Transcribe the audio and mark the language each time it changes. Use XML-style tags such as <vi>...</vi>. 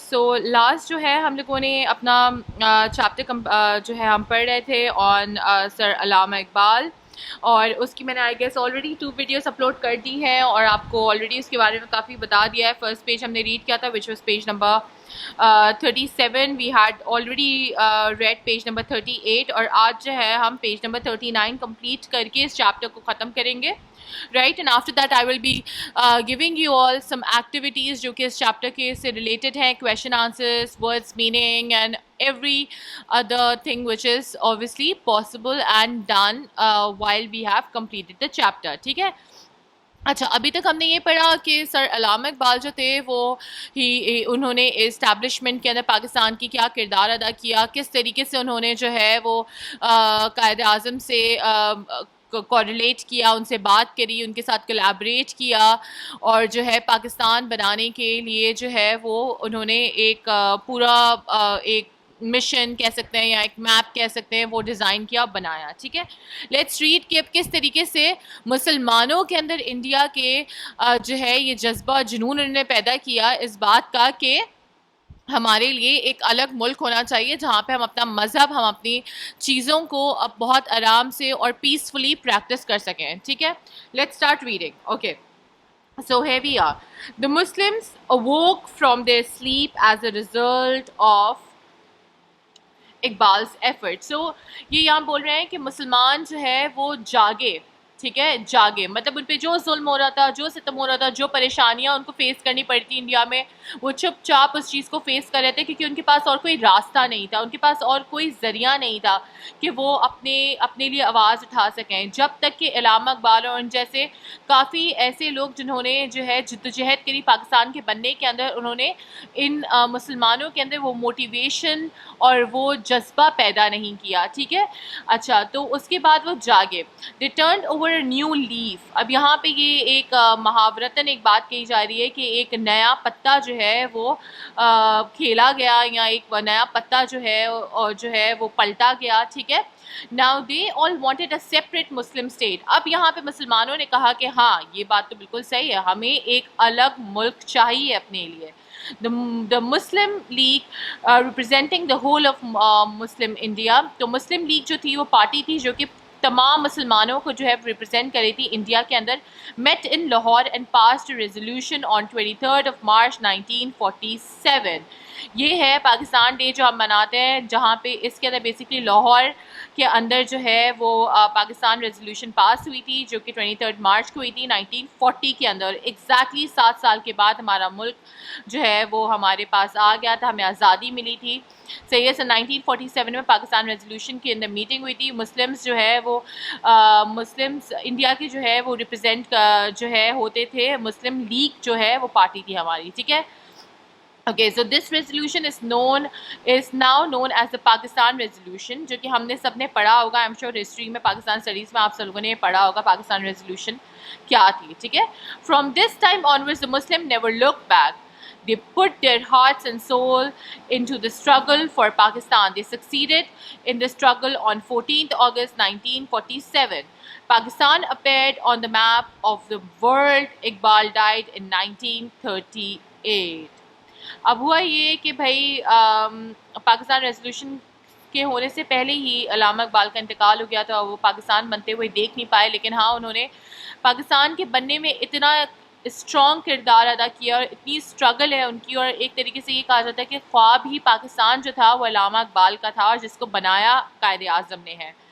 <en>So last</en> <ur>جو ہے ہم لوگوں نے اپنا چیپٹر جو ہے ہم پڑھ رہے تھے on سر علامہ اقبال، اور اس کی میں نے I guess already 2 videos upload کر دی ہیں اور آپ کو آلریڈی اس کے بارے میں کافی بتا دیا ہے. فرسٹ پیج ہم نے ریڈ کیا تھا</ur> <en>Which was page number 37. We had already read page number 38،</en> <ur>اور آج جو ہے ہم پیج نمبر 39 کمپلیٹ کر کے اس چیپٹر کو ختم کریں گے.</ur> <en>Right, and after that I will be giving you all some activities</en> <ur>جو کہ اس چیپٹر کے سے</ur> <en>related ہیں, question answers, words meaning and every other thing which is obviously possible and done while we have completed the chapter.</en> <ur>ٹھیک ہے. اچھا, ابھی تک ہم نے یہ پڑھا کہ سر علامہ اقبال جو تھے وہ انہوں نے اسٹیبلشمنٹ کے اندر پاکستان کی کیا کردار ادا کیا, کس طریقے سے انہوں نے جو ہے وہ قائد اعظم سے کوریلیٹ کیا, ان سے بات کری, ان کے ساتھ کولیبریٹ کیا, اور جو ہے پاکستان بنانے کے لیے جو ہے وہ انہوں نے ایک پورا ایک مشن کہہ سکتے ہیں یا ایک میپ کہہ سکتے ہیں وہ ڈیزائن کیا, بنایا. ٹھیک ہے,</ur> <en>let's read</en> <ur>کہ کس طریقے سے مسلمانوں کے اندر انڈیا کے جو ہے یہ جذبہ جنون انہوں نے پیدا کیا اس بات کا کہ ہمارے لیے ایک الگ ملک ہونا چاہیے جہاں پہ ہم اپنا مذہب, ہم اپنی چیزوں کو اب بہت آرام سے اور پیسفلی پریکٹس کر سکیں. ٹھیک ہے,</ur> <en>Let's start reading. Okay, so here we are. The Muslims awoke from their sleep as a result of Iqbal's effort.</en> <ur>So یہ یہاں بول رہے ہیں کہ مسلمان جو ہے وہ جاگے. ٹھیک ہے, جاگے مطلب ان پہ جو ظلم ہو رہا تھا, جو ستم ہو رہا تھا, جو پریشانیاں ان کو فیس کرنی پڑی تھی انڈیا میں, وہ چپ چاپ اس چیز کو فیس کر رہے تھے کیونکہ ان کے پاس اور کوئی راستہ نہیں تھا, ان کے پاس اور کوئی ذریعہ نہیں تھا کہ وہ اپنے لیے آواز اٹھا سکیں. جب تک کہ علامہ اقبال اور ان جیسے کافی ایسے لوگ جنہوں نے جو ہے جدوجہد کری پاکستان کے بننے کے اندر, انہوں نے ان مسلمانوں کے اندر وہ موٹیویشن اور وہ جذبہ پیدا نہیں کیا. ٹھیک ہے, اچھا, تو اس کے بعد وہ جاگے.</ur> <en>They turned over a new leaf.</en> <ur>اب یہاں پہ یہ ایک محاورتاً ایک بات کہی جا رہی ہے کہ ایک نیا پتا جو ہے وہ کھیلا گیا, یا ایک نیا پتا جو ہے اور جو ہے وہ پلٹا گیا. ٹھیک ہے,</ur> <en>Now they all wanted a separate Muslim state.</en> <ur>اب یہاں پہ مسلمانوں نے کہا کہ ہاں یہ بات تو بالکل صحیح ہے, ہمیں ایک الگ ملک چاہیے اپنے لیے.</ur> <en>The Muslim League representing the whole of Muslim India.</en> <ur>تو مسلم لیگ جو تھی وہ پارٹی تھی جو کہ تمام مسلمانوں کو جو ہے ریپرزینٹ کری تھی انڈیا کے اندر,</ur> <en>met in Lahore and passed a resolution on 23rd of March 1947.</en> <ur>یہ ہے پاکستان ڈے جو ہم مناتے ہیں, جہاں پہ اس کے اندر بیسکلی لاہور کے اندر جو ہے وہ پاکستان ریزولوشن پاس ہوئی تھی جو کہ 23 مارچ کو ہوئی تھی 1940 کے اندر. ایگزیکٹلی 7 سال کے بعد ہمارا ملک جو ہے وہ ہمارے پاس آ گیا تھا, ہمیں آزادی ملی تھی. صحیح ہے, سن 1947 میں پاکستان ریزولوشن کے اندر میٹنگ ہوئی تھی. مسلمز جو ہے وہ مسلمز انڈیا کے جو ہے وہ ریپرزینٹ جو ہے ہوتے تھے, مسلم لیگ جو ہے وہ پارٹی تھی ہماری. ٹھیک ہے,</ur> <en>Okay, so this resolution is now known as the Pakistan resolution,</en> <ur>جو کہ ہم نے سب نے پڑھا ہوگا.</ur> <en>I'm sure</en> <ur>history میں, پاکستان studies میں آپ سب لوگوں نے پڑھا ہوگا پاکستان resolution کیا تھی. ٹھیک ہے,</ur> <en>from this time onwards the Muslim never looked back. They put their hearts and soul into the struggle for Pakistan. They succeeded in the struggle on 14th August 1947. Pakistan appeared on the map of the world. Iqbal died in 1938.</en> <ur>اب ہوا یہ کہ بھائی Pakistan resolution کے ہونے سے پہلے ہی علامہ اقبال کا انتقال ہو گیا تھا, وہ پاکستان بنتے ہوئے دیکھ نہیں پائے, لیکن ہاں انہوں نے پاکستان کے بننے میں اتنا اسٹرانگ کردار ادا کیا اور اتنی اسٹرگل ہے ان کی, اور ایک طریقے سے یہ کہا جاتا ہے کہ خواب ہی پاکستان جو تھا وہ علامہ اقبال کا تھا, اور جس کو بنایا قائد اعظم نے ہے.</ur>